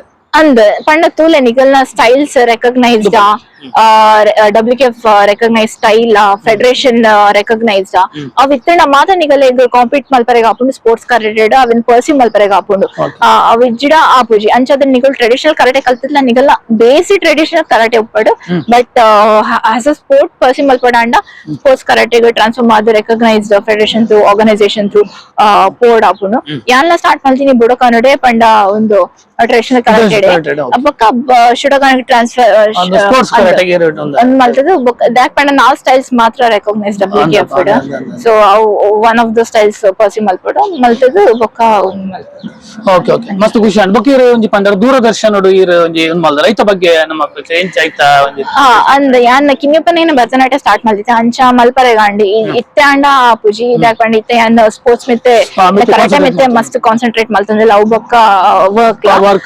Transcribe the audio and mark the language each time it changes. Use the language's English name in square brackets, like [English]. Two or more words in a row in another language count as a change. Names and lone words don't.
[Tulu] ಅಂದ್ ಪಂಡ ತೂಲೆ ನಿಗಲ್ನ [English] styles recognised WKF recognise style federation recognised [Tulu] ಅವ್ ಇತ್ತಂಡ ಮಾತ ನಿಗಲೆಗ್ ಕಾಂಪೀಟ್ ಮಲ್ಪರೆಗ್ ಆಪುಂಡು ಸ್ಪೋರ್ಟ್ಸ್ ಕರಾಟೆಡ್ ಅವನ್ ಪರ್ಸ್ಯೂ ಮಲ್ಪರೆಗ್ ಆಪುಂಡು ಅವ್ ಇಜ್ಜಿಡ ಆಪುಜಿ ಅಂಚಾದ ನಿಗಲ್ [English] traditional karate [Tulu] ಕಲ್ತಿದ್ಲ ನಿಗಲ್ನ ಬೇಸಿ [English] traditional karate [Tulu] ಉಪ್ಪಡು [English] but as a sport pursue [Tulu] ಮಲ್ಪಡ ಅಂಡ ಸ್ಪೋರ್ಟ್ಸ್ ಕರಾಟೆಗ್ ಟ್ರಾನ್ಸ್ಫಾರ್ಮ್ ಆದ [English] recognised federation through organisation through [Tulu] ಪೋರ್ಡ್ ಆಪುಂಡು ಯಾನ್ಲ ಸ್ಟಾರ್ಟ್ ಮಲ್ತೀನಿ ಬುಡಕನುಡೆ ಪಂಡ ಒಂದು [English] traditional karate [Tulu] ಬೊಕ್ಕ ಶುಡಗಾನಿಗ್ ಟ್ರಾನ್ಸ್ಫರ್ ಮಲ್ತದು ದಾಟ್ ಪಂಡ ನಾಲ್ ಸ್ಟೈಲ್ಸ್ ಮಾತ್ರ ರೆಕಗ್ನೈಸ್ಡ್ WKF. [English] so one of the styles pursue [Tulu] ಮಲ್ಪಡು ಮಲ್ತದು ಬೊಕ್ಕ [English] okay okay [Tulu] ಮಸ್ತ್ ಖುಷಿ ಅಂಡ್ ಬೊಕ್ಕ ಒಂಜಿ ಪಂಡ ದೂರದರ್ಶನಡು ಈರ್ ಒಂಜಿ ಮಲ್ದ ರೈತ ಬಗ್ಗೆ ನಮ್ಮ ಎಂಚ ಐತ ಒಂಜಿ ಅಂದ್ ಯಾನ್ ಕಿಮ್ಯಪ್ಪನೇನ ಭರತನಾಟ್ಯ ಸ್ಟಾರ್ಟ್ ಮಲ್ದಿತ್ತೆ ಅಂಚ ಮಲ್ಪರೆಗಾಂಡಿ ಇತ್ತೆ ಅಂಡ ಆಪುಜಿ ದಾಟ್ ಪಂಡ ಇತ್ತೆ ಯಾನ್ ಸ್ಪೋರ್ಟ್ಸ್ ಮಿತ್ತೆ ಕರಾಟೆ ಮಿತ್ತೆ ಮಸ್ತ್ ಕಾನ್ಸಂಟ್ರೇಟ್ ಮಲ್ತಂದಿಲ್ಲ ಅವು ಬೊಕ್ಕ ವರ್ಕ್.